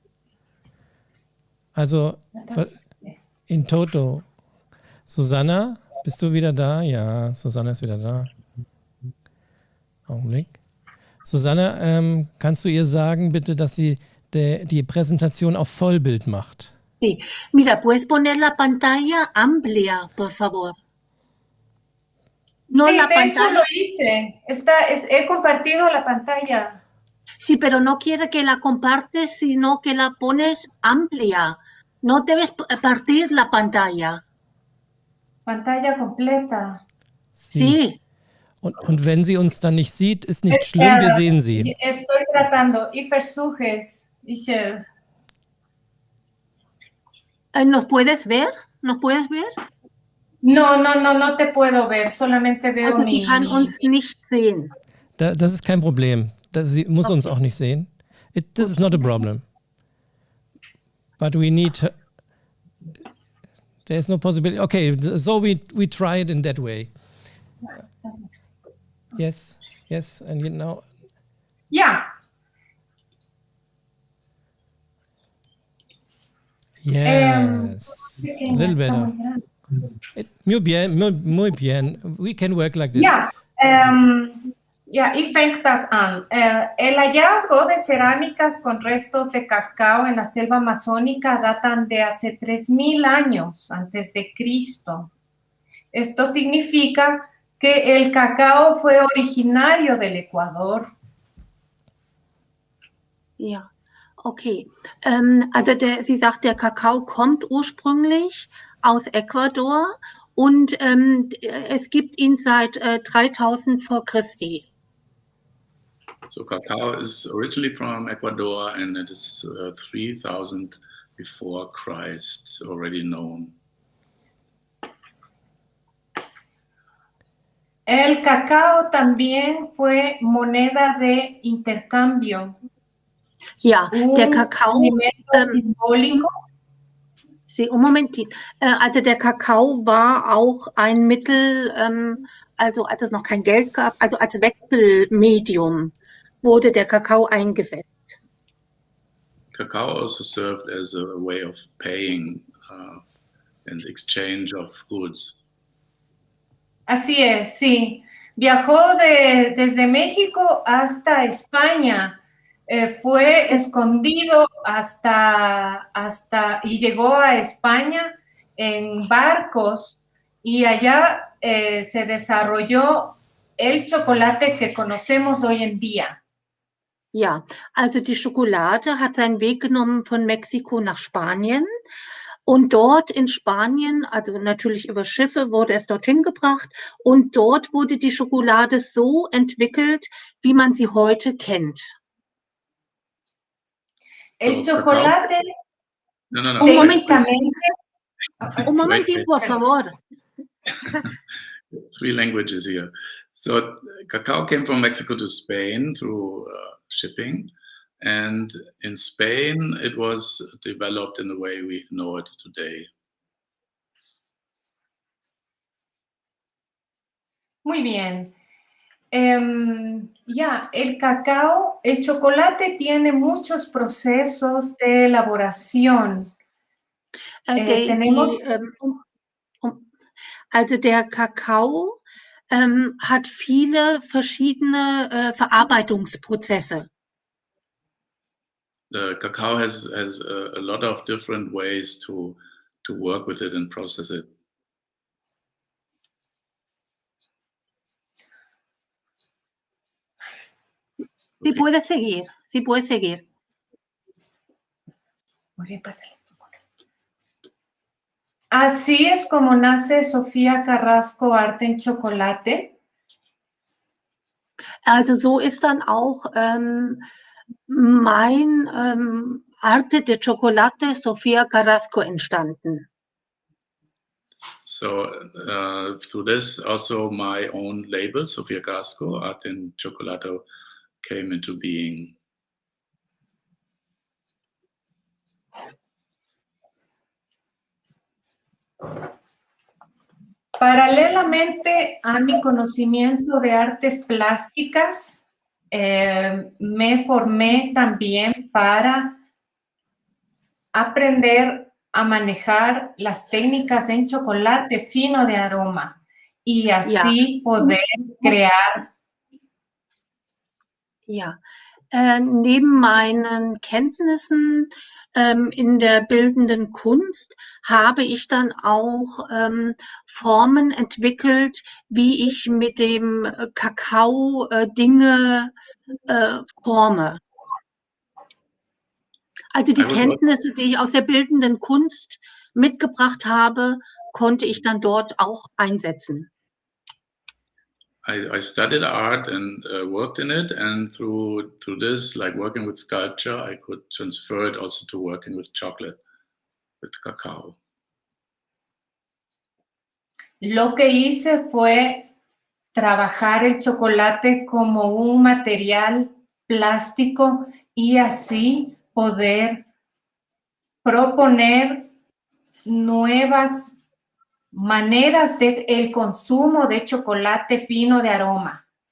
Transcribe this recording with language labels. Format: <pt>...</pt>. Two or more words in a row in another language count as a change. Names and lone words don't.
<de>also</de> <la>in toto.</la> <de>Susanna, bist du wieder da? Ja, Susanna ist wieder da. Augenblick. Susanna, kannst du ihr sagen, bitte, dass sie die Präsentation auf Vollbild macht?</de> <es>Sí. Mira, ¿puedes poner la pantalla amplia, por favor? No, sí, la de hecho pantalla. lo hice. He compartido la pantalla. Sí, pero no quiere que la compartes, sino que la pones amplia. No debes partir la pantalla. Pantalla completa. Sí.</es> <de>Und wenn sie uns dann nicht sieht, ist nicht schlimm, wir sehen sie.</de> <es>Estoy tratando.</es> <de>Ich versuche es.</de> <es>¿Nos puedes ver? ¿Nos puedes ver? No te puedo ver. Solamente veo</es> <de>also, sie kann uns nicht sehen. Das ist kein Problem. Sie muss uns auch nicht sehen.</de> <en>This is not a problem. But we need her. There is no possibility. Okay, so we try it in that way. Yes, and you know. Yeah. Yes, a little better.</en> <es>Muy bien.</es> <en>We can work like this.</en> <de>Y fängt das an.</de> <es>El hallazgo de cerámicas con restos de cacao en la selva amazónica datan de hace 3.000 años antes de Cristo. Esto significa que el cacao fue originario del Ecuador.</es> <de>Ja, okay. Also sie sagt, der Kakao kommt ursprünglich aus Ecuador und es gibt ihn seit 3000 vor Christi.</de> <en>So cacao is originally from Ecuador and it is 3000 before Christ already known.</en> <es>El cacao también fue moneda de intercambio.</es> <de>Ja, der Kakao.</de> <es>Alimento simbólico. Sí, un Momentin.</es> <de>Also der Kakao war auch ein Mittel, also als es noch kein Geld gab, also als Wechselmedium wurde der Kakao eingesetzt.</de> <en>Cacao also served as a way of paying and exchange of goods.</en> <es>Así es, sí. Viajó desde México hasta España. Fue escondido y llegó a España en barcos y allá se desarrolló el chocolate que conocemos hoy en día.</es> <de>Ja, also die Schokolade hat seinen Weg genommen von Mexiko nach Spanien und dort in Spanien, also natürlich über Schiffe, wurde es dorthin gebracht und dort wurde die Schokolade so entwickelt, wie man sie heute kennt.</de> <es>El chocolate No. Un momentito,</es> <en>Wait.</en> <es>por favor.</es> <en>3 languages here. So cacao came from Mexico to Spain through shipping, and in Spain it was developed in the way we know it today.</en> <es>Muy bien. El cacao, el chocolate tiene muchos procesos de elaboración.</es> <de>Also der Kakao hat viele verschiedene Verarbeitungsprozesse.</de> <en>The cacao has a lot of different ways to work with it and process it.</en> <es>Sí puede seguir, sí puede seguir. Muy bien, pásale. Así es como nace Sofía Carrasco Arte en Chocolate.</es> <de>Also so ist dann auch mein Arte de Chocolate Sofía Carrasco entstanden.</de> <en>So through this also my own label, Sofía Carrasco Arte en Chocolate, came into being.</en> <es>Paralelamente a mi conocimiento de artes plásticas, me formé también para aprender a manejar las técnicas en chocolate fino de aroma y así poder crear.</es> <de>Ja, neben meinen Kenntnissen in der bildenden Kunst habe ich dann auch Formen entwickelt, wie ich mit dem Kakao Dinge forme. Also die Kenntnisse, die ich aus der bildenden Kunst mitgebracht habe, konnte ich dann dort auch einsetzen.</de> <en>I studied art and worked in it, and through this, like working with sculpture, I could transfer it also to working with chocolate, with cacao.</en> <es>Lo que hice fue trabajar el chocolate como un material plástico y así poder proponer nuevas maneras del consumo de chocolate fino de aroma.</es>